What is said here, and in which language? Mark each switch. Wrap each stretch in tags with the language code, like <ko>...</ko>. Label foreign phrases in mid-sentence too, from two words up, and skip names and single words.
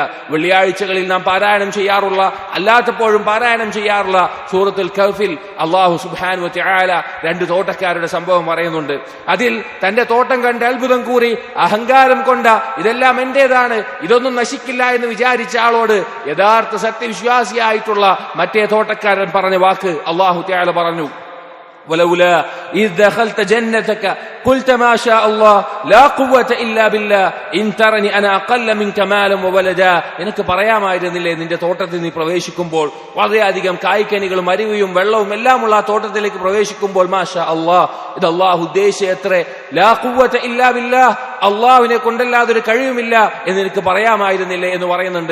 <ml>വെള്ളിയാഴ്ചകളിൽ നാം പാരായണം ചെയ്യാറുള്ള, അല്ലാത്തപ്പോഴും പാരായണം ചെയ്യാറുള്ള സൂറത്തുൽ കഹ്ഫിൽ അല്ലാഹു</ml> <ar>سبحانه وتعالى</ar> <ml>2 തോട്ടക്കാരുടെ സംഭവം പറയുന്നുണ്ട്. അതിൽ തന്റെ തോട്ടം കണ്ട് അത്ഭുതം കൂറി അഹങ്കാരം കൊണ്ട, ഇതെല്ലാം എന്റേതാണ്, ഇതൊന്നും നശിക്കില്ല എന്ന് വിചാരിച്ച ആളോട് യഥാർത്ഥ സത്യവിശ്വാസിയായിട്ടുള്ള മറ്റേ തോട്ടക്കാരൻ പറഞ്ഞ വാക്ക്</ml> <ar>الله تعالى</ar> <ml>പറഞ്ഞു,</ml> <ar>ولولا إذ دخلت جنتك قلت ما شاء الله لا قوة إلا بالله إن ترني أنا أقل منك مالا وولدا.</ar> <ml>നിനക്ക് പറയാമായിരുന്നില്ലേ നിന്റെ തോട്ടത്തിൽ നീ പ്രവേശിക്കുമ്പോൾ, വളരെയധികം കായ്ക്കനികളും അരുവിയും വെള്ളവും എല്ലാമുള്ള ആ തോട്ടത്തിലേക്ക് പ്രവേശിക്കുമ്പോൾ</ml> <ar>ما شاء الله,</ar> <ml>ഇത് അല്ലാഹു ഉദ്ദേശിച്ചത്രേ,</ml> <ar>لا قوة إلا بالله,</ar> <ml>അള്ളാഹുവിനെ കൊണ്ടല്ലാതെ ഒരു കഴിവുമില്ല എന്ന് എനിക്ക് പറയാമായിരുന്നില്ലേ എന്ന് പറയുന്നുണ്ട്.</ml>